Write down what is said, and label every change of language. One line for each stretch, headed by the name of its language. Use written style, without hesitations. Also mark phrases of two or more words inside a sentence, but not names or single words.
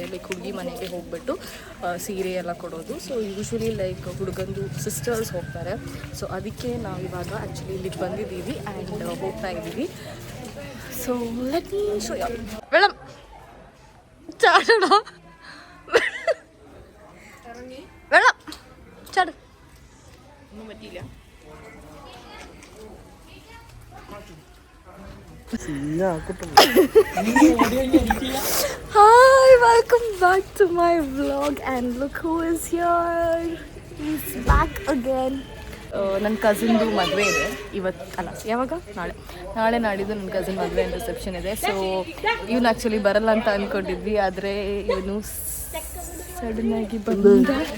Kannada: ಲೈಕ್ ಹುಡುಗಿ ಮನೆಗೆ ಹೋಗ್ಬಿಟ್ಟು ಸೀರೆ ಎಲ್ಲ ಕೊಡೋದು.
English: so usually like
Kannada: ಹುಡುಗಂದು ಸಿಸ್ಟರ್ಸ್ ಹೋಗ್ತಾರೆ. ಸೊ ಅದಕ್ಕೆ ನಾವು ಇವಾಗ ಆ್ಯಕ್ಚುಲಿ ಇಲ್ಲಿಗೆ ಬಂದಿದ್ದೀವಿ ಆ್ಯಂಡ್ ಹೋಗ್ತಾ ಇದ್ದೀವಿ.
English: So let me show you. ಮೇಡಮ್ ಚಾಡೋಣ, ಮೇಡಮ್ ಚಾಡು.
Malayalam: ഒന്നും പറ്റിയില്ല.
English: Hi, welcome back to my vlog and look who is here. He's back again.
Kannada: ನನ್ನ ಕಸಿನ್ದು ಮದುವೆ ಇದೆ ಇವತ್ತು, ಅಲ್ಲ ಯಾವಾಗ, ನಾಳೆ ನಾಡಿದ್ದು ನನ್ನ ಕಸಿನ್ ಮದುವೆ
English: and reception
Kannada: ಇದೆ. ಸೊ ಇವನು ಆ್ಯಕ್ಚುಲಿ ಬರಲ್ಲ ಅಂತ ಅಂದ್ಕೊಂಡಿದ್ವಿ, ಆದರೆ ಇವನು ಸಡನ್ನಾಗಿ ಬಂದ.